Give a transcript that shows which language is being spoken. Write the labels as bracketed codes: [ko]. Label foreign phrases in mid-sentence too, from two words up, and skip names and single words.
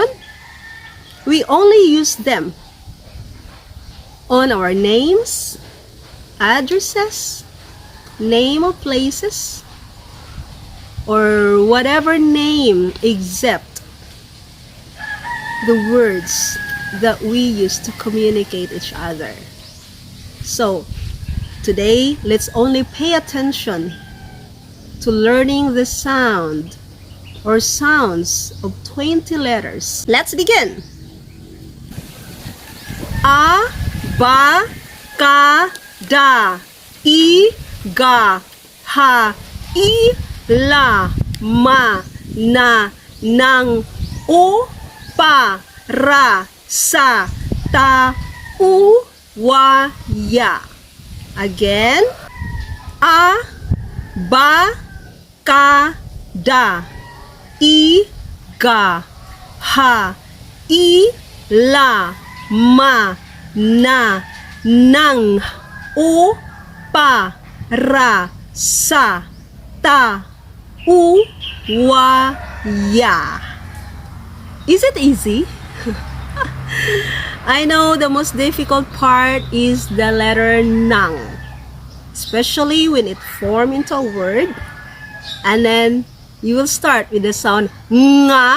[en] We only use them on our names, addresses, name of places, or whatever name except the words that we use to communicate each other. So today, let's only pay attention to learning the sound or sounds of 20 letters. Let's begin. [tl] A, ba, ka, da, I, ga, ha, I, la, ma, na, nang, u, pa, ra, sa, ta, u, wa, ya. [en] Again. [tl] A, ba, ka, da, I, ga, ha, I, la, ma, na, nang, u, pa, ra, sa, ta, u, wa, ya. [en] Is it easy? I know the most difficult part is the letter nang, especially when it forms into a word, and then you will start with the sound nga.